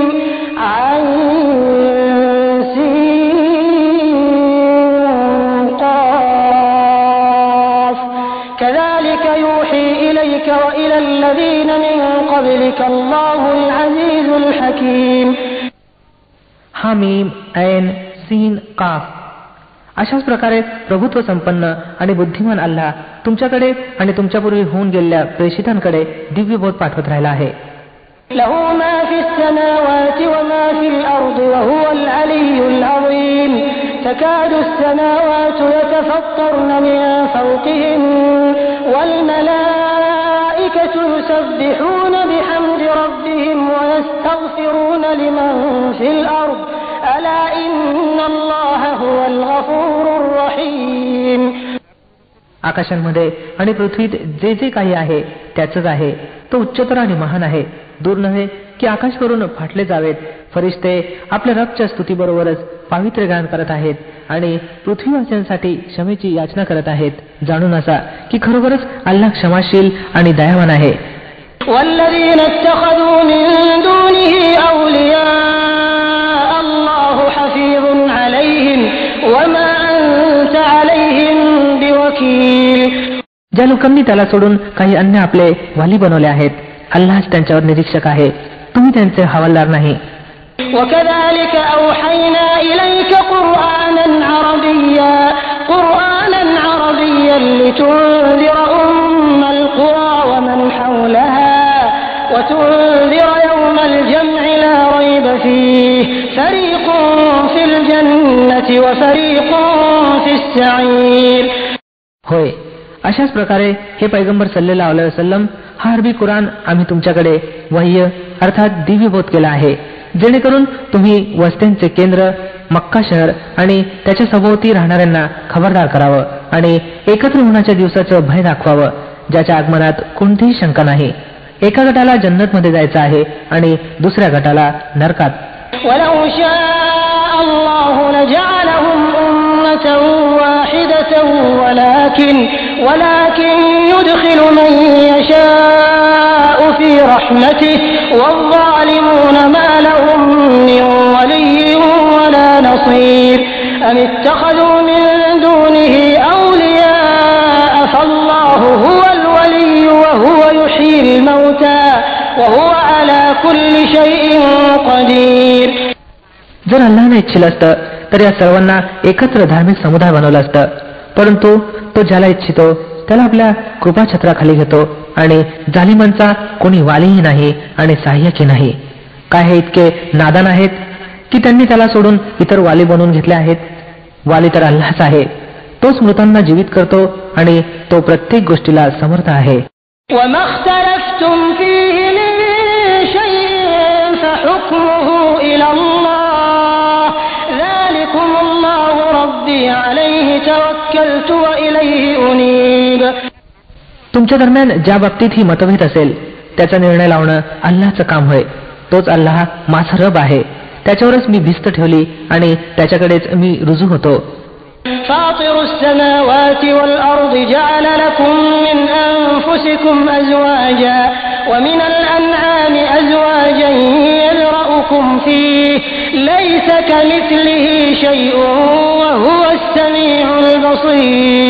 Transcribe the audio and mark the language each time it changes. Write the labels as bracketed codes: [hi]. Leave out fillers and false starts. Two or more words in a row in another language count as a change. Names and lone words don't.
[ar] عين سين قاف. كذلك يوحي إليك وإلى الذين من قبلك الله العزيز الحكيم. حم عين سين قاف. [mr] अशाच प्रकारे प्रभुत्व संपन्न आणि बुद्धिमान अल्लाह तुमच्याकडे आणि तुमच्यापूर्वी होऊन गेलेल्या प्रेषितांकडे दिव्य बोध पाठवत राहिला आहे. [ar] له ما في السماوات وما في الأرض وهو العلي العظيم. تكاد السماوات يتفطرن من فوقهن والملائكة يسبحون بحمد بربهم ويستغفرون لمن في الأرض ألا إن الله هو الغفور الرحيم. [mr] आकाशांमध्ये आणि पृथ्वीत जे जे काही आहे त्याचंच आहे. तो उच्चतर आणि महान आहे. दूर नव्हे की आकाश करून फाटले जावेत. फरिश्ते आपल्या रबच्या स्तुतीबरोबरच पावित्र्य गान करत आहेत आणि पृथ्वीवासियांसाठी क्षमेची याचना करत आहेत. जाणून असा की खरोखरच अल्लाह क्षमाशील आणि दयावान आहे. [ar] والذين اتخذوا من دونه أولياء الله حفيظ عليهم وما أنت عليهم بوكيل. [mr] ज्या लोकांनी त्याला सोडून काही अन्य आपले वाली बनवले आहेत, अल्लाहच त्यांच्यावर निरीक्षक आहे. तुम्ही त्यांचे हवालदार नाही. [ar] وكذلك أوحينا إليك قرآنا عربيا لتنذر أم القرى ومن حولها وتنذر يوم الجمع لا ريب فيه فريق في الجنة وفريق في السعير. [mr] होय, अशाच प्रकारे हे पैगंबर [ar] صلى الله عليه وسلم [mr] हा अरबी कुराण आम्ही तुमच्याकडे वह्य अर्थात दिव्यबोध केला आहे, जेणेकरून तुम्ही वस्त्यांचे केंद्र मक्का शहर आणि त्याच्या सभोवती राहणाऱ्यांना खबरदार करावं आणि एकत्र होण्याच्या दिवसाचं भय दाखवावं, ज्याच्या आगमनात कोणतीही शंका नाही. एका गटाला जन्नतमध्ये जायचं आहे आणि दुसऱ्या गटाला नरकात. [ar] وَلَوْ شَاءَ اللَّهُ لَجَعَلَهُمْ أُمَّةً وَاحِدَةً وَلَكِنْ يُدْخِلُ مَن يَشَاءُ فِي رَحْمَتِهِ وَالظَّالِمُونَ مَا لَهُم مِّن وَلِيٍّ وَلَا نَصِيرٍ. أَمِ اتَّخَذُوا مِن دُونِهِ أَوْلِيَاءَ فَاللَّهُ هُوَ الْوَلِيُّ وَهُوَ يُحْيِي الْمَوْتَى وَهُوَ عَلَى كُلِّ شَيْءٍ قَدِيرٌ. [mr] जर अल्लाहने इच्छिलं असतं तर या सर्वांना एकत्र धार्मिक समुदाय बनवलं असतं, परंतु तो ज्याला इच्छितो त्याला आपल्या कृपाछत्राखाली घेतो आणि जालिमांचा कोणी वालीही नाही आणि सहाय्यकही नाही. काय हे इतके नादान आहेत की त्यांनी त्याला सोडून इतर वाली बनवून घेतले आहेत? वाली तर अल्लाहच आहे. तोच मृतांना जीवित करतो आणि तो प्रत्येक गोष्टीला समर्थ आहे. [ar] وَمَا اخْتَلَفْتُمْ فِيهِ مِنْ شَيْءٍ فَحُكْمُهُ إِلَى اللَّهِ ذَلِكُمُ اللَّهُ رَبِّي عَلَيْهِ تَوَكَّلْتُ وَإِلَيْهِ أُنِيبُ. [mr] तुमच्या दरम्यान ज्या बाबतीत ही मतभेद असेल त्याचा निर्णय लावणं अल्लाहचं काम होय. तोच अल्लाह माझा रब आहे. त्याच्यावरच मी भिस्त ठेवली आणि त्याच्याकडेच मी रुजू होतो. [ar] فاطر السماوات والأرض جعل لكم من أنفسكم أزواجا ومن الأنعام أزواجا يذرأكم فيه ليس كمثله شيء وهو السميع البصير.